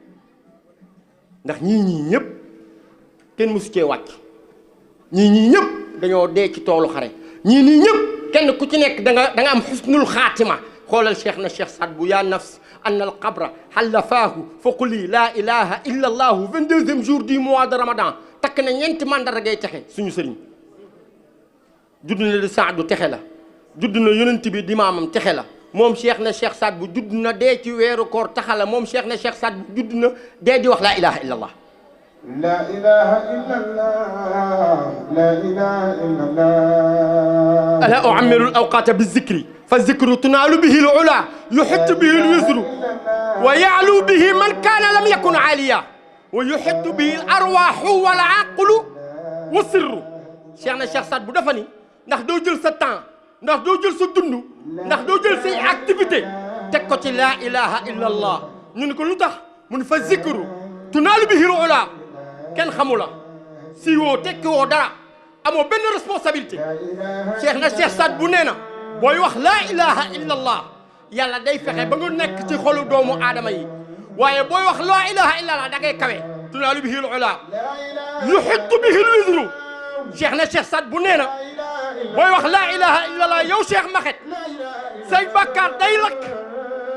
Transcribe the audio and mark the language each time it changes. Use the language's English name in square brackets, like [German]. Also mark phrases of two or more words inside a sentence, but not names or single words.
[Wolof] ndax ñii ñëpp kenn mësu cee wàcc ñii ñëpp dañoo dee ci toolu xare ñii ñëpp kenn ku ci nekk da nga am xusnul xaatima xoolal Cheikh na Cheikh Saad bu [Arabic] يا نفس أن القبر خلفه فقل لا إله إلا الله [French] 22e jour du mois de ramadan [Wolof] takk na ñeenti mandara ngay texe suñu sëriñ judd na di Saadu texe la judd na yonent bi di maamam texe la moom Cheikh na Cheikh Saad bu judd na dee ci weeru koor taxa la moom Cheikh na Cheikh Saad bu judd na dee di wax [Arabic] لا إله إلا الله لا إله إلا الله لا إله إلا الله ألا أعمر الأوقات بالذكر فالذكر تنال به العلا يحط به الوزر ويعلو به من كان لم يكن عاليا ويحط به الأرواح والعقل والسر [Wolof] Cheikhna Cheikh Saad bu dafa ni ndax doo jël sa temps ndax doo jël sa dund ndax doo jël say activité teg ko ci [Arabic] لا إله إلا الله [Wolof] ñu ne ko lu tax mu ne [Arabic] فالذكر تنال به العلا [Wolof] kenn xamu la si woo tekki woo dara amoo benn responsabilité Cheikhna Cheikh Saad bu nee na booy wax [Arabic] لا إله إلا الله [Wolof] yàlla day fexe ba nga nekk ci xolu doomu aadama yi waaye booy wax [Arabic] لا إله إلا الله [Wolof] da ngay kawe [Arabic] تنال به العلا يحط به الوزر [Wolof] Cheikhna Cheikh Saad bu nee na booy wax [Arabic] لا إله إلا الله [Wolof] yow Cheikh Maxet say bàkkaar day lakk